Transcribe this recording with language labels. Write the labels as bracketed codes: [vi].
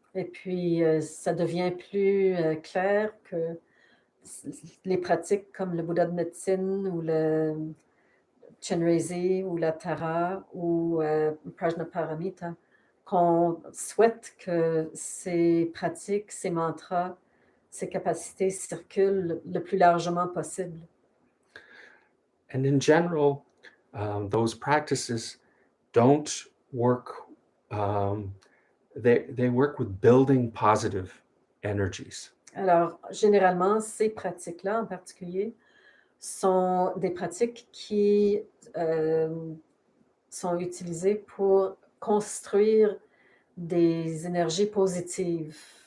[fr] Et puis, ça devient plus clair que les pratiques comme le Bouddha de médecine ou le Chenrezi ou la Tara ou Prajnaparamita, qu'on souhaite que ces pratiques, ces mantras, ces capacités circulent le plus largement possible. [en] And in general, those practices don't work. They work with building positive energies. [fr] Alors, généralement, ces pratiques-là en particulier sont des pratiques qui sont utilisées pour construire des énergies positives.